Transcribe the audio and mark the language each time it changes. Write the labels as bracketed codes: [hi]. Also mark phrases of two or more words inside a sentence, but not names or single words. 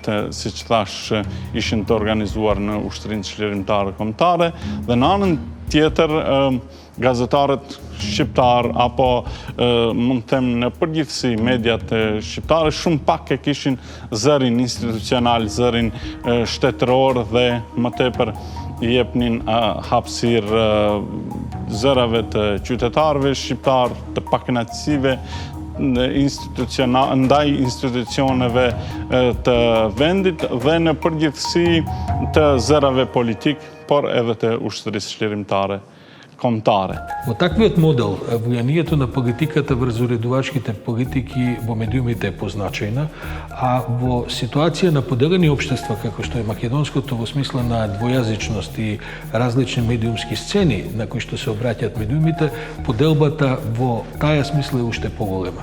[sq] siç thash, ishin të organizuar në ushtrinë çlirimtare kombëtare, dhe në anën tjetër, gazetarët shqiptar apo mund të them në përgjithësi mediat shqiptare shumë pak e kishin zërin institucional, zërin shtetëror dhe më tepër I jepnin hapësirë zërave të qytetarëve shqiptar, të pakënaqësive ndaj institucioneve të vendit dhe në përgjithësi të zërave politik, por edhe të ushtrisë çlirimtare kombëtare. [mk] Во таквиот модел, влијанието на политиката врз уредувачките политики во медиумите е позначајна, а во ситуација на поделени општества, како што е македонското, во смисла на двојазичност и различни медиумски сцени на кои што се обраќаат медиумите, поделбата во таа смисла е уште поголема.